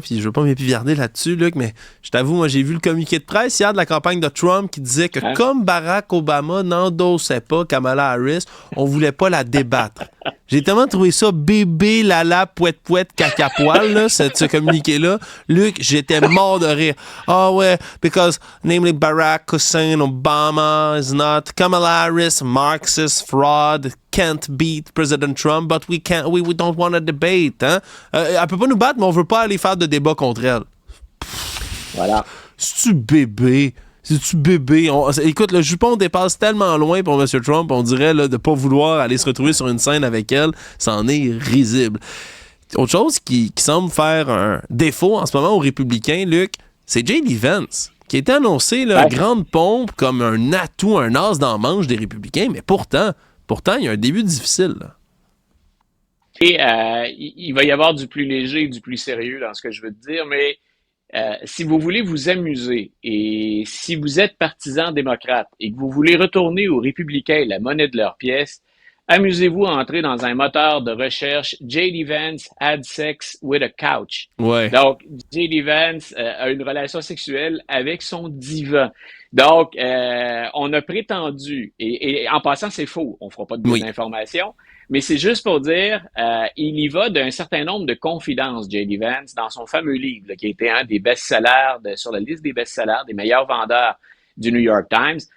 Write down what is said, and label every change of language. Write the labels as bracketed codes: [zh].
[fr] Puis je veux pas m'épivarder là-dessus, Luc, mais je t'avoue, moi, j'ai vu le communiqué de presse hier de la campagne de Trump qui disait que Hein? comme Barack Obama n'endossait pas Kamala Harris, on voulait pas la débattre. J'ai tellement trouvé ça bébé, lala, pouette, pouette, caca poil, là, ce communiqué-là. Luc, j'étais mort de rire. Ah ouais, [en] because namely Barack Hussein Obama is not Kamala Harris, Marxist fraud, can't beat President Trump, but we don't want to debate, hein. [fr] Elle peut pas nous battre, mais on veut pas aller faire de débat contre elle. Voilà. C'est-tu bébé? C'est-tu bébé? Écoute, le jupon dépasse tellement loin pour M. Trump, on dirait là, de pas vouloir aller se retrouver sur une scène avec elle. C'en est risible. Autre chose qui semble faire un défaut en ce moment aux républicains, Luc, c'est J.D. Vance, qui a été annoncé là, Ouais. grande pompe comme un atout, un as dans la manche des républicains, mais pourtant, il y a un début difficile, là. Et il va y avoir du plus léger et du plus sérieux dans ce que je veux te dire, mais si vous voulez vous amuser et si vous êtes partisan démocrate et que vous voulez retourner aux républicains la monnaie de leur pièce, amusez-vous à entrer dans un moteur de recherche J.D. [en] Vance had sex with a couch. [fr] Ouais. Donc, J.D. Vance a une relation sexuelle avec son divan. Donc, on a prétendu, et en passant, c'est faux, on fera pas de Oui. désinformation, mais c'est juste pour dire, il y va d'un certain nombre de confidences, J.D. Vance, dans son fameux livre, là, qui a été un des best-sellers, sur la liste des best-sellers, des meilleurs vendeurs du New York Times.